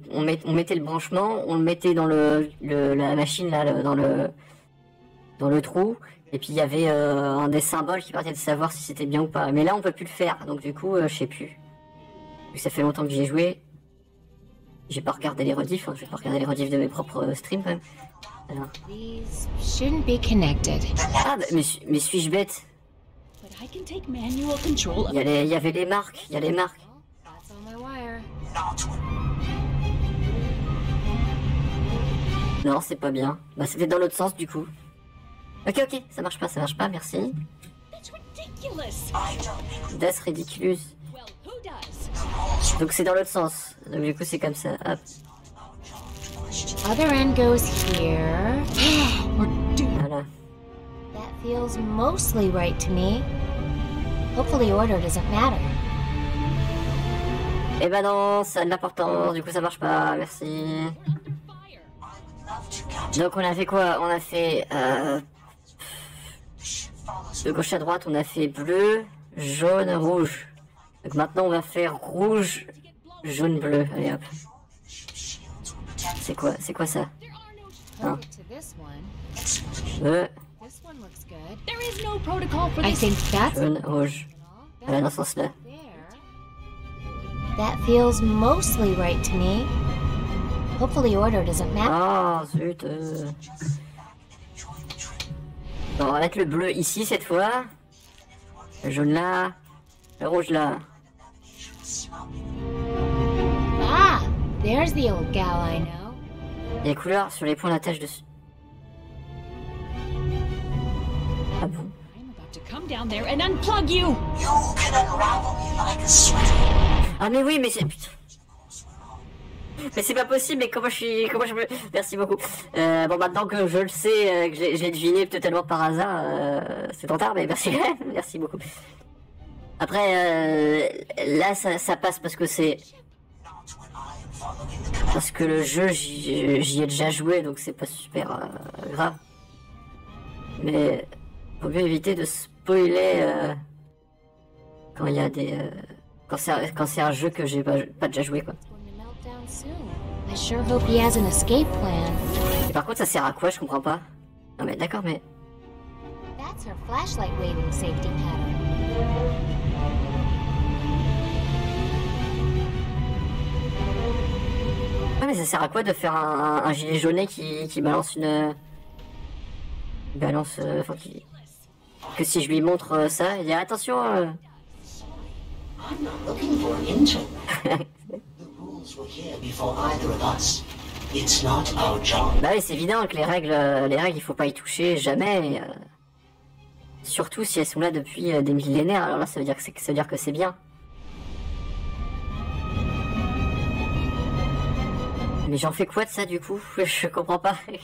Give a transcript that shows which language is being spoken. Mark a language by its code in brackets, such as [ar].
[fr] On mettait le branchement, on le mettait dans la machine là, dans le trou, et puis il y avait un des symboles qui permettait de savoir si c'était bien ou pas. Mais là, on peut plus le faire, donc du coup, je sais plus. Vu que ça fait longtemps que j'ai joué. J'ai pas regardé les rediffs, je vais pas regarder les rediffs de mes propres streams quand même. Alors. [en] These shouldn't be connected. [fr] Ah, bah, mais suis-je bête? [en] But I can take manual control of... [fr] Il y avait les marques, il y a les marques. [en] That's on my wire. [fr] Non, c'est pas bien. Bah, c'était dans l'autre sens du coup. Ok, ça marche pas, merci. [en] That's ridiculous. That's ridiculous. Well, who does? [fr] Donc c'est dans l'autre sens. Donc du coup c'est comme ça. Hop. [en] Other end goes here. [fr] Voilà. [en] That feels mostly right to me. Hopefully order doesn't matter. [fr] Eh ben non, ça a de l'importance. Du coup ça marche pas. Merci. Donc on a fait quoi? On a fait de gauche à droite, on a fait bleu, jaune, rouge. Donc maintenant on va faire rouge, jaune, bleu. Allez hop. C'est quoi ça? Hein? [en] To this one. This one looks good. There is no protocol for I this. think that's [fr] Jaune, rouge. Voilà, dans ce sens-là. [en] there. That feels mostly right to me. Hopefully order doesn't matter. [fr] Oh zut. Bon, on va mettre le bleu ici cette fois. Le jaune là. Le rouge là. [en] Ah, there's the old gal I know. [fr] Les couleurs sur les points d'attache dessus. Ah bon? [en] I'm about to come down there and unplug you. You can unravel me like a sweater. [fr] Ah mais oui, mais c'est... Putain. Mais c'est pas possible, mais comment je peux... Merci beaucoup. Bon, maintenant que je le sais, que j'ai deviné totalement par hasard, c'est trop tard, mais merci. Merci beaucoup. Après, là, ça passe parce que c'est... Parce que le jeu, j'y ai déjà joué, donc c'est pas super grave. Mais faut mieux éviter de spoiler quand il y a des... quand c'est un jeu que j'ai pas déjà joué, quoi. [en] I sure hope he has an escape plan. [fr] Et par contre, ça sert à quoi? Je comprends pas. Non mais d'accord, mais... [en] That's her flashlight waving safety pattern. [fr] mais ça sert à quoi de faire un gilet jaunet qui balance une... balance... Enfin, que si je lui montre ça, il dit attention... [en] I'm not looking for an intern. The rules were here before either of us. It's not our job. [fr] Bah oui, c'est évident que les règles, il faut pas y toucher jamais. Surtout si elles sont là depuis des millénaires. Alors là, ça veut dire que c'est bien. Mais j'en fais quoi de ça du coup? Je comprends pas.